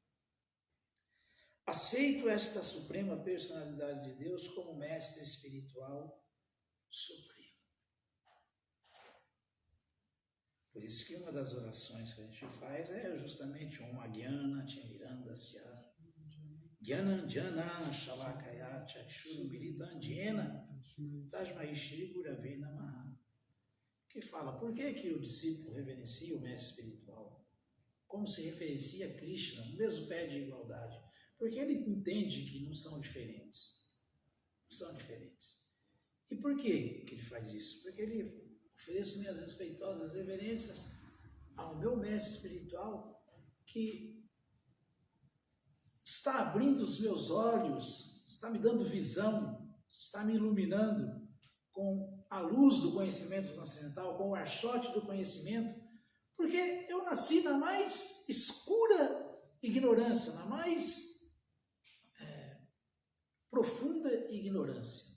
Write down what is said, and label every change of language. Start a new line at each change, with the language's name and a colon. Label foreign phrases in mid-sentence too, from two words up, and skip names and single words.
Portuguese: Aceito esta Suprema Personalidade de Deus como mestre espiritual supremo. Por isso que uma das orações que a gente faz é justamente
Sanskrit: ॐ अज्ञान तिमिरान्धस्य ज्ञानाञ्जन शलाकया चक्षुरु मिलितन् जेन तस्मै श्री गुरवे नमः,
Portuguese: que fala por que o discípulo reverencia o mestre espiritual como se referencia a Krishna, no mesmo pé de igualdade, porque ele entende que não são diferentes. Não são diferentes. E por que ele faz isso? Porque ele oferece minhas respeitosas reverências ao meu mestre espiritual que está abrindo os meus olhos, está me dando visão, está me iluminando com a luz do conhecimento transcendental, com o archote do conhecimento, porque eu nasci na mais escura ignorância, na mais profunda ignorância.